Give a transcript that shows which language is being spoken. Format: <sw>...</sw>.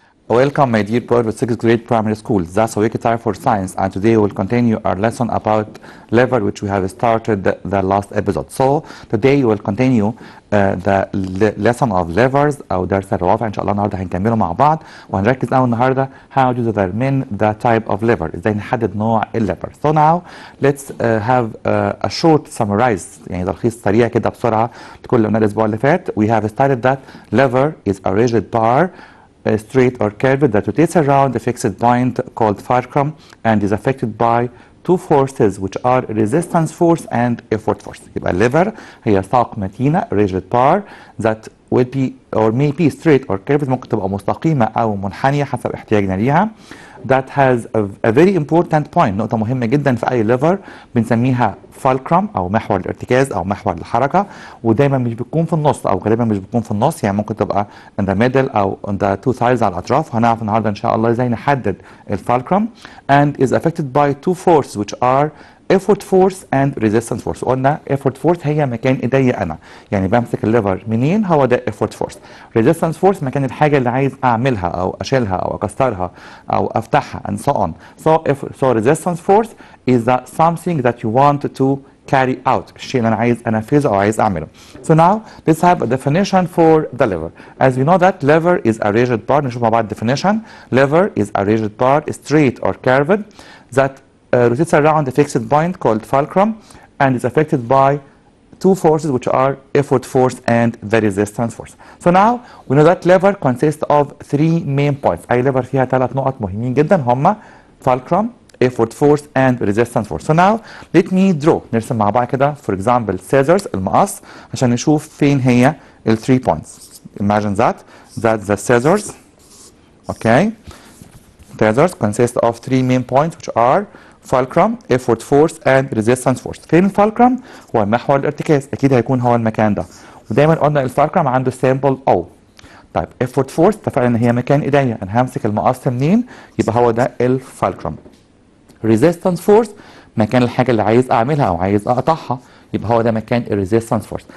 <en>Welcome, my dear boys with 6th grade primary school. That's a wiki time for science, and today we will continue our lesson about lever, which we have started the last episode. So today we will continue the lesson of levers</en> <ar>أو درس الروافع. إن شاء الله النهارده هنكمله مع بعض وهنركز قوي النهارده</ar> <en>how to determine the type of lever.</en> <ar>إزاي نحدد نوع الليفر.</ar> <en>So now let's have a short summarize</en> <ar>يعني تلخيص سريع كده بسرعة لكل اللي قلنا الأسبوع اللي فات.</ar> <en>We have studied that lever is a rigid bar, straight or curved that rotates around a fixed point called fulcrum and is affected by two forces which are resistance force and effort force.</en> <ar>يبقى الليفر هي ساق متينة</ar> <en>rigid bar that will be or may be straight or curved</en> <ar>ممكن تبقى مستقيمة أو منحنية حسب احتياجنا ليها.</ar> <en>That has a very important point</en> <ar>نقطة مهمة جدا في أي ليفر بنسميها fulcrum أو محور الارتكاز أو محور الحركة ودايما مش بتكون في النص أو غالبا مش بتكون في النص يعني ممكن تبقى</ar> <en>in the middle</en> <ar>أو</ar> <en>on the two sides</en> <ar>على الأطراف. هنعرف النهاردة إن شاء الله إزاي نحدد الفالكرم</ar> <en>and is affected by two forces which are effort force and resistance force.</en> <ar>قلنا effort force هي مكان ايديا انا يعني بمسك الليفر منين هو ده effort force. resistance force مكان الحاجه اللي عايز اعملها او اشيلها او اكسرها او افتحها</ar> <en>and so on. So resistance force is that something that you want to carry out</en> <ar>الشيء اللي انا عايز انفذه او عايز اعمله.</ar> <en>So now let's have a definition for the lever. As we know that lever is a rigid bar.</en> <ar>نشوف مع بعض definition.</ar> <en>Lever is a rigid bar straight or curved that rotates around a fixed point called fulcrum and is affected by two forces which are effort force and the resistance force. So now we know that lever consists of three main points.</en> <ar>أي lever فيها ثلاث نقط مهمين جدا هما fulcrum, effort force and resistance force.</ar> <en>So now let me draw.</en> <ar>نرسم مع بعض كده</ar> <en>for example</en> <ar>scissors المقص عشان نشوف فين هي ال 3 points.</ar> <en>Imagine that the scissors, okay, scissors consist of three main points which are fulcrum, effort force and resistance force.</en> <ar>فين الفالكرم؟ هو محور الارتكاز اكيد هيكون هو المكان ده ودايما قلنا الفالكرم عنده سيمبل O. طيب effort force اتفقنا ان هي مكان ايديا انا همسك المقص منين يبقى هو ده الفالكرم. resistance force مكان الحاجه اللي عايز اعملها او عايز اقطعها يبقى هو ده مكان resistance force.</ar>